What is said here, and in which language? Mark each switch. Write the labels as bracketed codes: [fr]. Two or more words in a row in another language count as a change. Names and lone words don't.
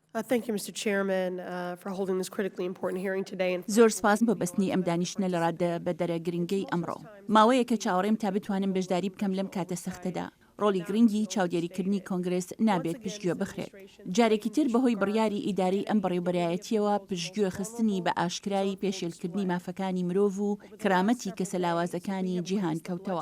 [en] Thank you, Mr. Chairman, for holding this critically important hearing today. [ckb] زۆر سپاس بۆ بەستنی ئەم دانیشتنە لە ڕادە بەدەرە گرنگەی ئەمڕۆ. ماوەیە کە چاوەڕێم تا بتوانم بەشداری بکەم لەم کاتە سەختەدا. ڕۆڵی گرنگی چاودێریکردنی کۆنگرێس نابێت پشتگوێ بخرێت. جارێکی تر بەهۆی بڕیاری ئیداری ئەم بەڕێوەبەرایەتیەوە پشتگوێ خستنی بە ئاشکرایی پێشێلکردنی مافەکانی مرۆڤ و کرامەتی کەسەلاوازەکانی جیهان کەوتەوە.